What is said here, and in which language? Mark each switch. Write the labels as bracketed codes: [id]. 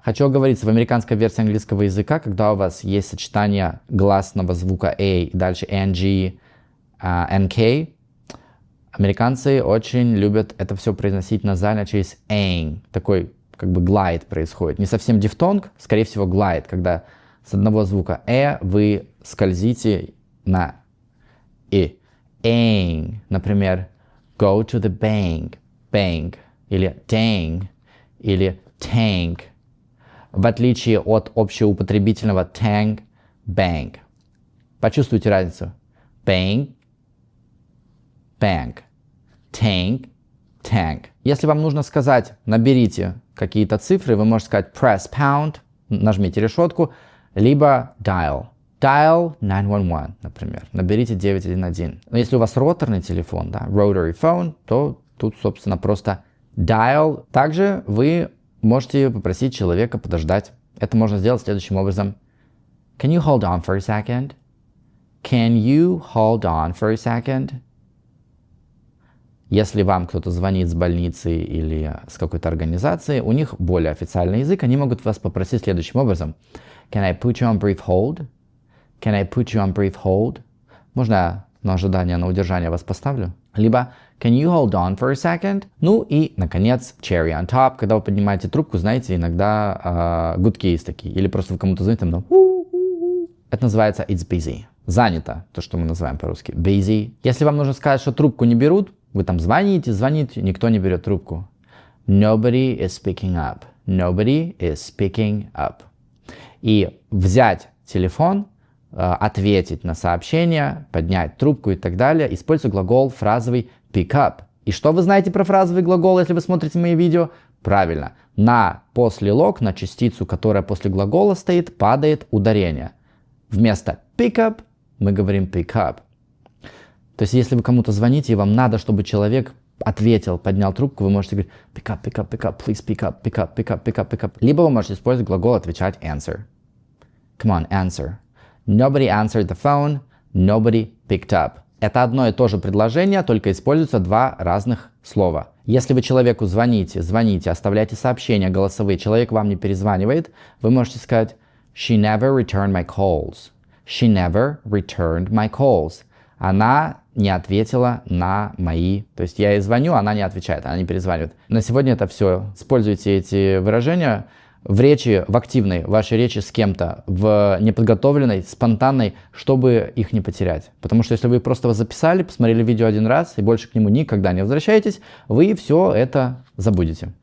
[ru] Хочу оговориться, в американской версии английского языка, когда у вас есть сочетание гласного звука A и дальше NG, NK, американцы очень любят это все произносить назально через ang. Такой как бы глайд происходит. Не совсем дифтонг, скорее всего глайд, когда с одного звука вы скользите на и. Ang, например, [en] go to the bank, [ru] или dang, или tank, в отличие от общеупотребительного tank, bank. Почувствуйте разницу. Bank, bank, tank, tank. Если вам нужно сказать, наберите какие-то цифры, вы можете сказать [en] press pound, [ru] нажмите решетку, либо dial. [en] Dial 911, [ru] например. Наберите 911. Но если у вас роторный телефон, да, [en] rotary phone, [ru] то тут, собственно, просто dial. Также вы можете попросить человека подождать. Это можно сделать следующим образом. [en] Can you hold on for a second? Can you hold on for a second? [ru] Если вам кто-то звонит с больницы или с какой-то организации, у них более официальный язык, они могут вас попросить следующим образом. [en] Can I put you on brief hold? Can I put you on brief hold? [ru] Можно я на ожидание, на удержание вас поставлю? Либо [en] can you hold on for a second? [ru] Ну и, наконец, [en] cherry on top. [ru] Когда вы поднимаете трубку, знаете, иногда гудки есть такие. Или просто вы кому-то звоните, там, это называется [en] it's busy. [ru] Занято, то, что мы называем по-русски. [en] Busy. [ru] Если вам нужно сказать, что трубку не берут, вы там звоните, никто не берет трубку. [en] Nobody is picking up. Nobody is picking up. [ru] И взять телефон, ответить на сообщение, поднять трубку и так далее, используя глагол фразовый pick up. И что вы знаете про фразовый глагол, если вы смотрите мои видео? Правильно. На послелог, на частицу, которая после глагола стоит, падает ударение. Вместо pick up мы говорим pick up. То есть, если вы кому-то звоните, и вам надо, чтобы человек ответил, поднял трубку, вы можете говорить [en] pick up, pick up, pick up, please pick up, pick up, pick up, pick up, pick up. [ru] Либо вы можете использовать глагол отвечать answer. [en] Come on, answer. Nobody answered the phone. Nobody picked up. [ru] Это одно и то же предложение, только используются два разных слова. Если вы человеку звоните, оставляете сообщения голосовые, человек вам не перезванивает, вы можете сказать [en] She never returned my calls. She never returned my calls. [ru] Она не ответила на мои... То есть я ей звоню, она не отвечает, она не перезванивает. На сегодня это все. Используйте эти выражения в речи, в активной вашей речи с кем-то, в неподготовленной, спонтанной, чтобы их не потерять. Потому что если вы просто записали, посмотрели видео один раз и больше к нему никогда не возвращаетесь, вы все это забудете.